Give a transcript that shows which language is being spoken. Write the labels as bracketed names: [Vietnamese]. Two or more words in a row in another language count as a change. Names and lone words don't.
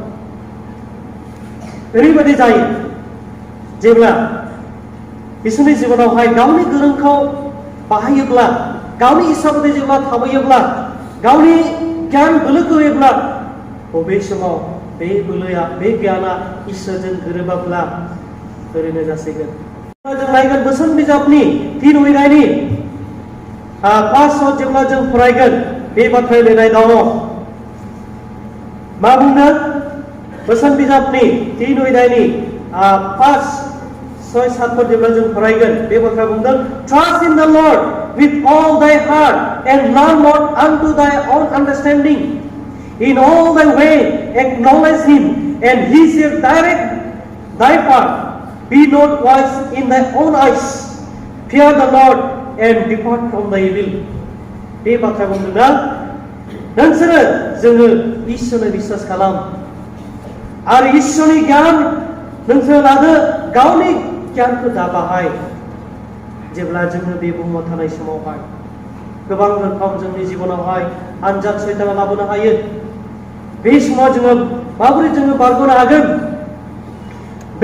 [Bodo] ओरैबायदि जायो जेब्ला बिसोरनि जिबनावहाय गावनि गोरोंखौ बाहायोब्ला गावनि इस्सा बायदि जेब्ला थाबायोब्ला गावनि गियान बोलोखौ होयोब्ला बबे समाव बे बोलोया बे गियाना इसोरजों गोरोबाब्ला ओरैनो जासिगोन जों नायगोन बोसोन बिजाबनि 3 अध्यायनि 5 जेब्ला जों फरायगोन बे बाथ्रा लिरनाय दङ मा बुंदों बोसोन बिजाबनि 3 अध्यायनि 5-6-7 जेब्ला जों फरायगोन बे बाथ्रा बुंदों [English] Trust in the Lord with all thy heart and lean not unto thy own understanding. In all thy way acknowledge him and he shall direct thy path. Be not wise in thy own eyes. Fear the Lord and depart from thy evil. [Bodo] बे बाथ्रा बुंदोंना नोंसोरो जोङो इसोरनो बिश्वास खालाम आरो इसोरनि गियान नोंसोरो लादो गावनि गियानखौ दा बाहाय जेब्ला जोङो बे बुहुमाव थानाय समावहाय गोबां रोखोम जोंनि जिबनावहाय आनजाद सैताना लाबोनो हायो बे समाव जोङो माबोरै जोङो बारग'नो हागोन बे